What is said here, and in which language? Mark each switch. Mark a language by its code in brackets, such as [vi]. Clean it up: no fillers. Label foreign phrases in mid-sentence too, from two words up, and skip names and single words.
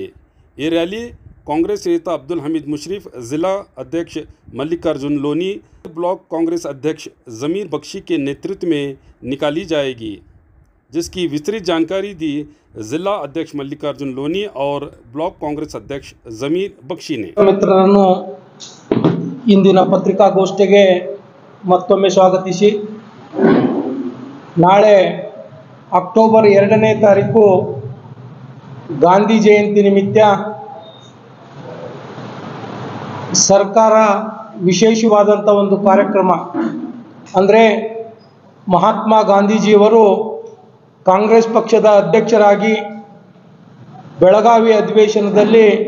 [hi] ये रैली कांग्रेस नेता अब्दुल हमीद मुशर्रफ, जिला अध्यक्ष मल्लिकार्जुन लोनी, ब्लॉक कांग्रेस अध्यक्ष ज़मीर बख्शी के नेतृत्व में निकाली जाएगी, जिसकी विस्तृत जानकारी दी जिला अध्यक्ष मल्लिकार्जुन लोनी और ब्लॉक कांग्रेस अध्यक्ष ज़मीर बख्शी ने। [kn] ಮಿತ್ರರನ್ನು ಇಂದಿನ ಪತ್ರಿಕಾಗೋಷ್ಠಿಗೆ ಮತ್ತೊಮ್ಮೆ ಸ್ವಾಗತಿಸಿ, ನಾಳೆ ಅಕ್ಟೋಬರ್ 2ನೇ ತಾರೀಕು ಗಾಂಧಿ ಜಯಂತಿ ನಿಮಿತ್ತ ಸರ್ಕಾರ ವಿಶೇಷವಾದಂಥ ಒಂದು ಕಾರ್ಯಕ್ರಮ ಅಂದರೆ ಮಹಾತ್ಮ ಗಾಂಧೀಜಿಯವರು ಕಾಂಗ್ರೆಸ್ ಪಕ್ಷದ ಅಧ್ಯಕ್ಷರಾಗಿ ಬೆಳಗಾವಿ ಅಧಿವೇಶನದಲ್ಲಿ